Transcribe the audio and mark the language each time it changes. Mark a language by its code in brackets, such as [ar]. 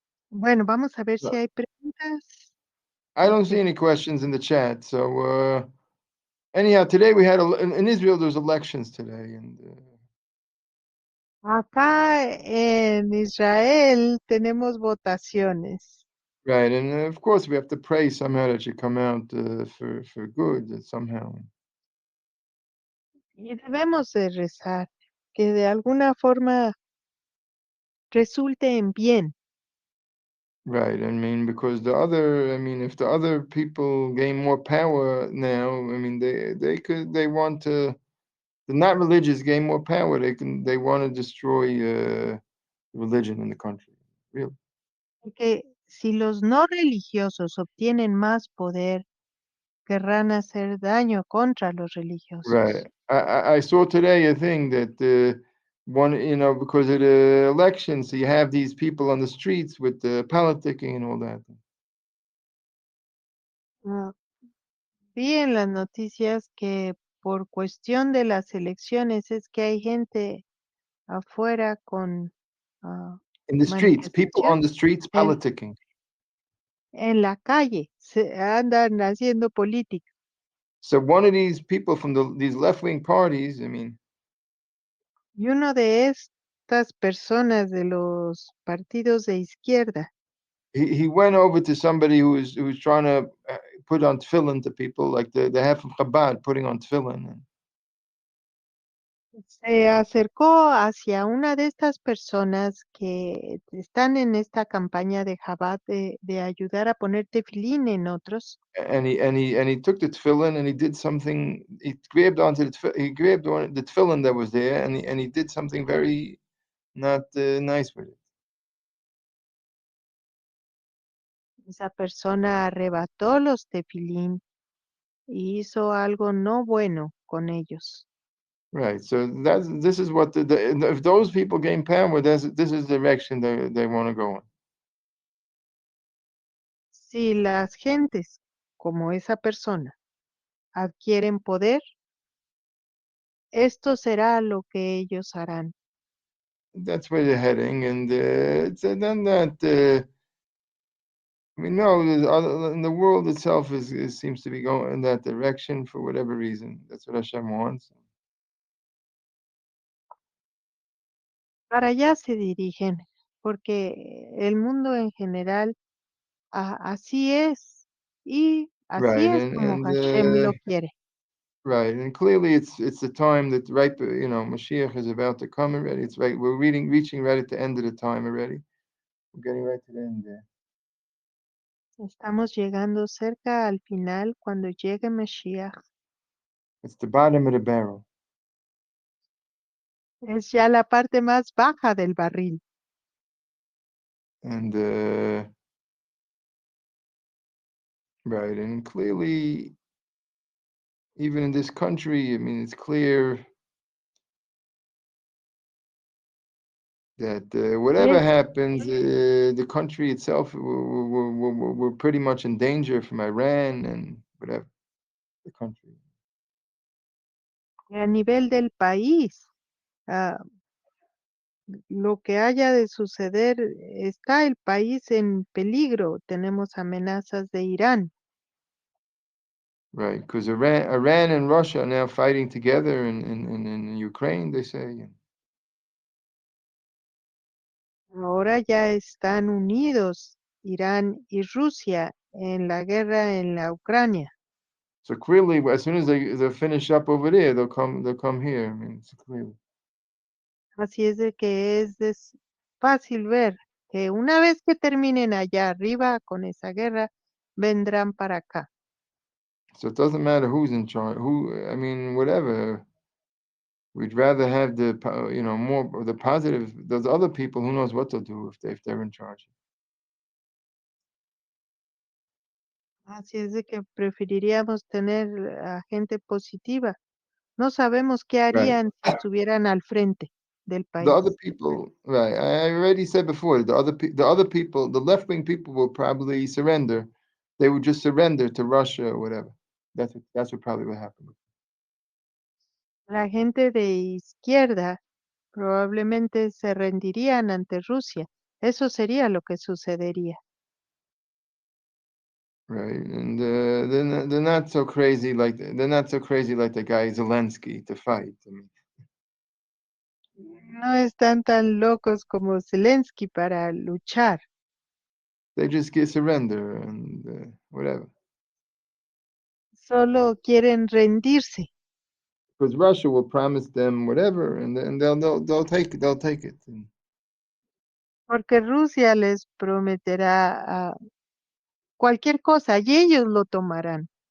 [es] Bueno, vamos a ver si hay preguntas. [en] I don't see any questions in the chat. So anyhow, today we had in Israel. There's elections today, and [es] Acá en Israel tenemos votaciones. [en] right, and of course we have to pray somehow that you come out for good somehow. [es] Y debemos de rezar que de alguna forma resulte en bien. [en] Right, I mean, because if the other people gain more power now, I mean, they want to, the not religious gain more power. They want to destroy religion in the country. Really. [es] Porque si los no religiosos obtienen más poder, querrán hacer daño contra los religiosos. [en] Right. I saw today a thing that one, because of the elections, so you have these people on the streets with the politicking and all that. [es] Vi en las noticias que por cuestión de las elecciones es que hay gente afuera con [en] In the streets, people on the streets [es] En- [en] politicking. [es] en la calle, se andan haciendo política. [en] So one of these people from these left-wing parties, I mean, [es] Y uno de estas personas de los partidos de izquierda [en] he went over to somebody who was trying to put on tefillin to people, like the half of Chabad putting on tefillin. [es] Se acercó hacia una de estas personas que están en esta campaña de Chabad de ayudar a poner tefilín en otros. [en] And he took the tefillin and he did something. He grabbed onto he grabbed on the tefillin that was there, and he did something very not nice with it. [es] Esa persona arrebató los tefilín y hizo algo no bueno con ellos. [en] Right. So this is what if those people gain power, this is the direction they want to go in. [es] Si las gentes como esa persona adquieren poder, esto será lo que ellos harán. [en] That's where they're heading, and then that. I mean, no, in the world itself seems to be going in that direction for whatever reason. That's what Hashem wants. [es] Para allá se dirigen, porque el mundo en general así es, y así [en] Right, [es] es como Hashem lo quiere. [en] right, and clearly it's the time that Mashiach is about to come already. It's right. We're reaching right at the end of the time already. We're getting right to the end there. [es] Estamos llegando cerca al final cuando llegue Mashiach. [en] It's the bottom of the barrel. [es] Es ya la parte más baja del barril. [en] And right, and clearly, even in this country, I mean, it's clear that whatever Yes. happens, the country itself, we're pretty much in danger from Iran and whatever the country. [es] A nivel del país, lo que haya de suceder, está el país en peligro. Tenemos amenazas de Irán. [en] Right, because Iran and Russia are now fighting together in Ukraine, they say. [es] Ahora ya están unidos Irán y Rusia en la guerra en la Ucrania. [en] So clearly, as soon as they finish up over there, they'll come here. I mean, it's clearly. [es] Así es de que fácil ver que una vez que terminen allá arriba con esa guerra, vendrán para acá. [en] So it doesn't matter who's in charge. I mean, whatever. We'd rather have more of the positive. Those other people, who knows what they'll do if they're in charge. [es] Así es de que preferiríamos tener a gente positiva. No sabemos qué [en] Right. [es] harían si estuvieran al frente del [en] The other [es] país. [en] people, right? I already said before. The other people, the left-wing people, will probably surrender. They would just surrender to Russia or whatever. That's what probably will happen. [es] La gente de izquierda probablemente se rendirían ante Rusia. Eso sería lo que sucedería. [en] Right, and they're not so crazy like the guy Zelensky to fight. I mean, [es] No están tan locos como Zelensky para luchar. [en] they just get surrender and whatever. [es] Solo quieren rendirse. [en] Because Russia will promise them whatever, and they'll take it. [es] Porque Rusia les prometerá cualquier cosa y ellos lo tomarán,